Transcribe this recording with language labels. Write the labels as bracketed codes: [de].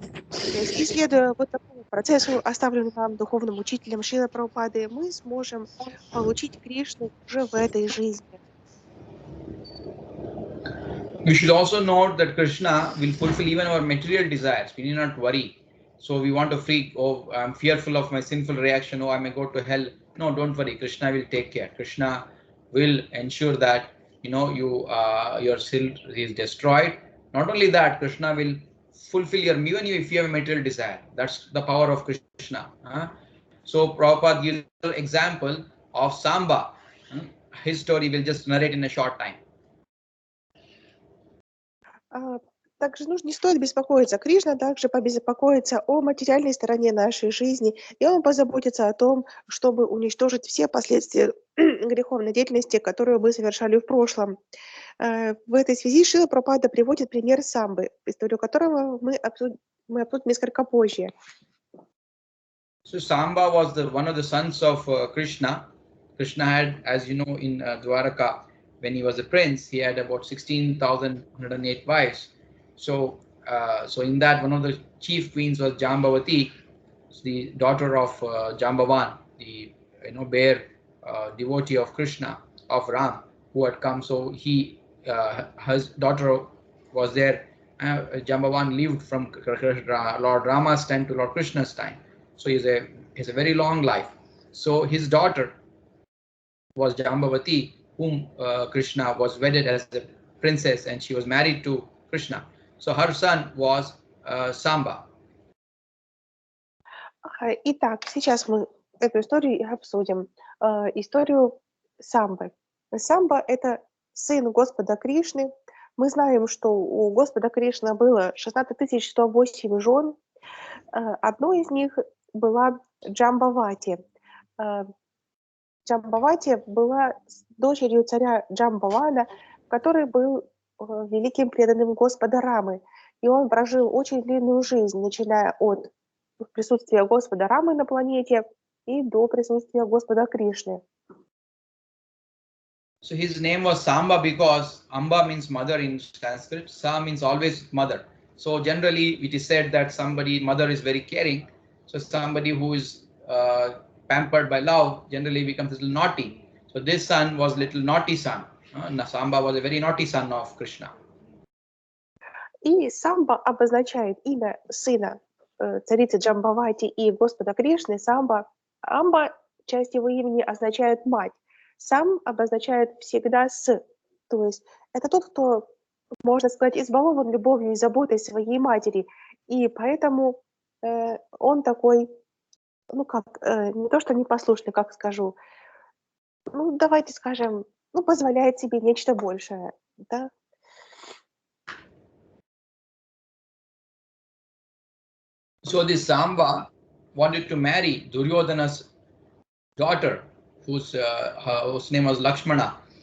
[ru] И следуя вот такому процессу, оставленному нам духовным учителем Шрилой Прабхупады, мы сможем получить Кришну уже в этой жизни. [en] We should also note that Krishna will fulfill even our material desires. We need not worry. So we want to freak, oh, I'm fearful of my sinful reaction, oh, I may go to hell. No, don't worry. Krishna will take care. Krishna will ensure that your sin is destroyed. Not only that, Krishna will fulfill even if you have a material desire. That's the power of Krishna. So Prabhupada gives an example of Samba. His story will just narrate in a short time. [ru] Также не стоит беспокоиться. Кришна также побеспокоится о материальной стороне нашей жизни, и он позаботится о том, чтобы уничтожить все последствия греховной деятельности, которую мы совершали в прошлом. В этой связи Шрила Прабхупада приводит пример самбы, историю которого мы обсудим несколько позже. [en] So Samba was one of the sons of Krishna. Krishna had, as you know, in Dwaraka, when he was a prince, he had about 16,108 wives. So in that, one of the chief queens was Jambavati, the daughter of Jambavan, the bear devotee of Krishna, of Ram, who had come. So his daughter was there. Jambavan lived from Lord Rama's time to Lord Krishna's time. So he's a very long life. So his daughter was Jambavati, whom Krishna was wedded as a princess, and she was married to Krishna. So her son was Samba. [ru] Итак, сейчас мы эту историю обсудим. Историю Самбы. Самба — это сын Господа Кришны. Мы знаем, что у Господа Кришны было 16 108 жен. Одной из них была Джамбавати. Джамбавати была дочерью царя Джамбавана, который был великим преданным Господа Рамы. И он прожил очень длинную жизнь, начиная от присутствия Господа Рамы на планете и до присутствия Господа Кришны. [en] So his name was Samba because Amba means mother in Sanskrit. Sa means always mother. So generally it is said that mother is very caring. So somebody who is pampered by love generally becomes a little naughty. So this son was little naughty son. Samba was a very naughty son of Krishna. [ru] И Самба обозначает имя сына царицы Джамбавати и Господа Кришны. Самба, Амба, часть его имени, означает мать. Сам обозначает всегда с. То есть это тот, кто, можно сказать, избалован любовью и заботой своей матери. И поэтому он такой, не то что непослушный, как скажу, давайте скажем, позволяет себе нечто большее, да? [en] So this Samba wanted to marry Duryodhana's daughter, whose name was Lakshmana.